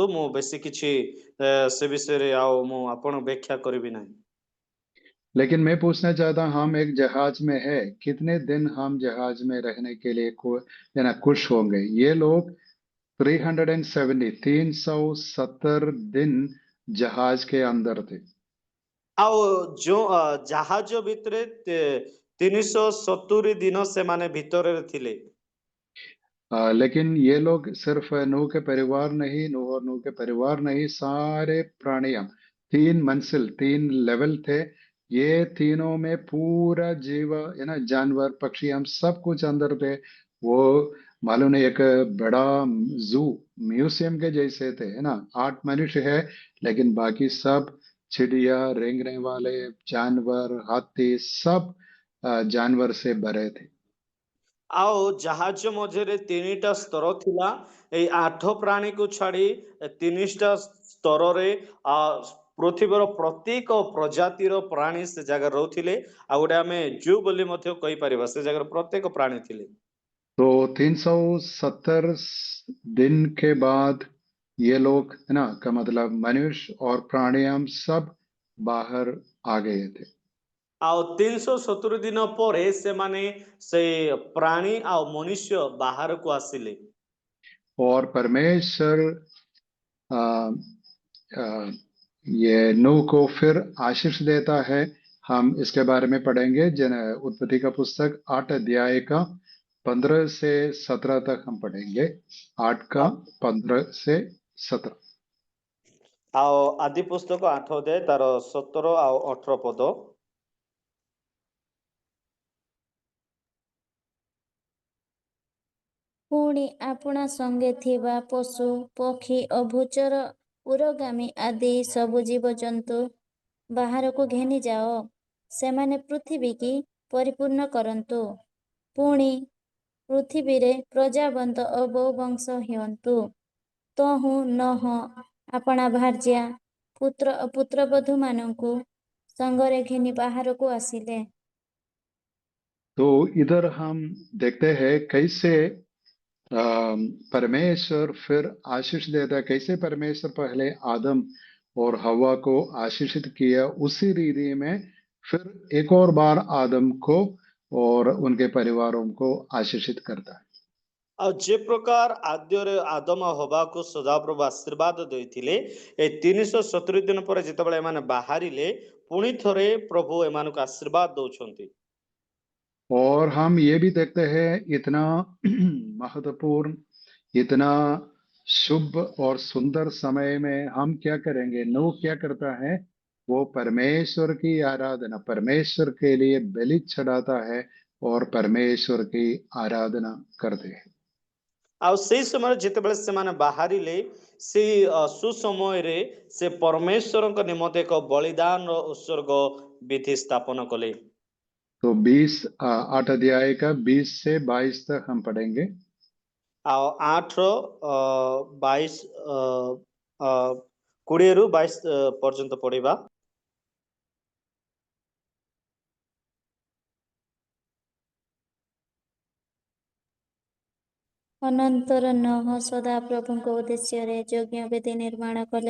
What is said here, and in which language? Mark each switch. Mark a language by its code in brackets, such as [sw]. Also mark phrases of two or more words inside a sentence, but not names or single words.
[or] ମୁଁ ବେଶୀ କିଛି ସେ ବିଷୟରେ ଆଉ ମୁଁ ଆପଣ ବ୍ୟାଖ୍ୟା କରିବି ନାହିଁ। [hi] लेकिन मैं पूछना चाहता हूं, हम एक जहाज में है, कितने दिन हम जहाज में रहने के लिए खुश होंगे? ये लोग 370 दिन जहाज के अंदर थे। [or] ଆଉ ଯୋଉ ଜାହାଜ ଭିତରେ 370 ଦିନ ସେମାନେ ଭିତରେ ଥିଲେ। [hi] लेकिन ये लोग सिर्फ नूह के परिवार नहीं, नूह और नूह के परिवार नहीं, सारे प्राणियां, 3 मंजिल 3 लेवल थे। ये तीनों में पूरा जीव है ना, जानवर पक्षी हम सब कुछ अंदर थे। वो मालूम नहीं, एक बड़ा [en] zoo, museum [hi] के जैसे थे, है ना। 8 मनुष्य है, लेकिन बाकी सब चिड़िया, रेंगने वाले जानवर, हाथी, सब जानवर से भरे थे। [or] ଆଉ ଜାହାଜ ମଧ୍ୟରେ 3ଟା ସ୍ତର ଥିଲା। ଏଇ 8 ପ୍ରାଣୀକୁ ଛାଡି 3ଟା ସ୍ତରରେ ପୃଥିବୀର ପ୍ରତ୍ୟେକ ପ୍ରଜାତିର ପ୍ରାଣୀ ସେ ଜାଗାରେ ରହୁଥିଲେ। ଆଉ ଗୋଟେ ଆମେ ଜୁ ବୋଲି ମଧ୍ୟ କହିପାରିବା, ସେ ଜାଗାରେ ପ୍ରତ୍ୟେକ ପ୍ରାଣୀ ଥିଲେ। [hi] तो 370 दिन के बाद ये लोग, है ना, का मतलब मनुष्य और प्राणी हम सब बाहर आ गए थे। [or] ଆଉ 370 ଦିନ ପରେ ସେମାନେ ସେ ପ୍ରାଣୀ ଆଉ ମନୁଷ୍ୟ ବାହାରକୁ ଆସିଲେ। [hi] और परमेश्वर आ, आ, ये नूह को फिर आशीष देता है। हम इसके बारे में पढ़ेंगे, उत्पत्ति का पुस्तक 8 अध्याय का 15 से 17 तक हम पढ़ेंगे। 8 का 15 से 17। [or] ଆଉ ଆଦି ପୁସ୍ତକ 8 ଅଧ୍ୟାୟ ତାର 17 ଆଉ 18 ପଦ। ପୁଣି ଆପଣା ସଙ୍ଗେ ଥିବା ପଶୁ ପକ୍ଷୀ ଅଭୂଚର ଉରଗାମୀ ଆଦି ସବୁ ଜୀବଜନ୍ତୁ ବାହାରକୁ ଘେନି ଯାଅ, ସେମାନେ ପୃଥିବୀକି ପରିପୂର୍ଣ୍ଣ କରନ୍ତୁ। ପୁଣି ପୃଥିବୀରେ ପ୍ରଜାବନ୍ତ ଓ ବହୁବଂଶ ହୁଅନ୍ତୁ। ତହୁଁ ନୋହ ଆପଣା ଭାର୍ଯ୍ୟା ପୁତ୍ର ଓ ପୁତ୍ରବଧୂମାନଙ୍କୁ ସଙ୍ଗରେ ଘେନି ବାହାରକୁ ଆସିଲେ। [hi] तो इधर हम देखते हैं कैसे परमेश्वर फिर आशीष देता है। कैसे परमेश्वर पहले आदम और हवा को आशीषित किया, उसी रीति में फिर एक और बार आदम को और उनके परिवारों को आशीषित करता है। [or] ଆଉ ଯେ ପ୍ରକାର ଆଦ୍ୟରେ ଆଦମ ଆଉ ହବାକୁ ସଦାପ୍ରଭୁ ଆଶୀର୍ବାଦ ଦେଇଥିଲେ ଏ 370 ଦିନ ପରେ ଯେତେବେଳେ ଏମାନେ ବାହାରିଲେ ପୁଣି ଥରେ ପ୍ରଭୁ ଏମାନଙ୍କୁ ଆଶୀର୍ବାଦ ଦଉଛନ୍ତି। [hi] और हम ये भी देखते हैं इतना महत्वपूर्ण, इतना शुभ और सुंदर समय में हम क्या करेंगे। नूह क्या करता है, वो परमेश्वर की आराधना, परमेश्वर के लिए बलि चढ़ाता है और परमेश्वर की आराधना करते हैं। [or] ଆଉ ସେଇ ସମୟରେ ଯେତେବେଳେ ସେମାନେ ବାହାରିଲେ ସେଇ ସୁସମୟରେ ସେ ପରମେଶ୍ୱରଙ୍କ ନିମନ୍ତେ ଏକ ବଳିଦାନର ଉତ୍ସର୍ଗ ବିଧି ସ୍ଥାପନ କଲେ। [hi] तो 8 अध्याय का 20 से 22 तक हम पढ़ेंगे। [or] ଆଉ 8 20 ରୁ 22 ପର୍ଯ୍ୟନ୍ତ ପଢିବା। ଅନନ୍ତର ନୋହ ସଦାପ୍ରଭୁଙ୍କ ଉଦ୍ଦେଶ୍ୟରେ ଯଜ୍ଞବେଦୀ ନିର୍ମାଣ କଲେ।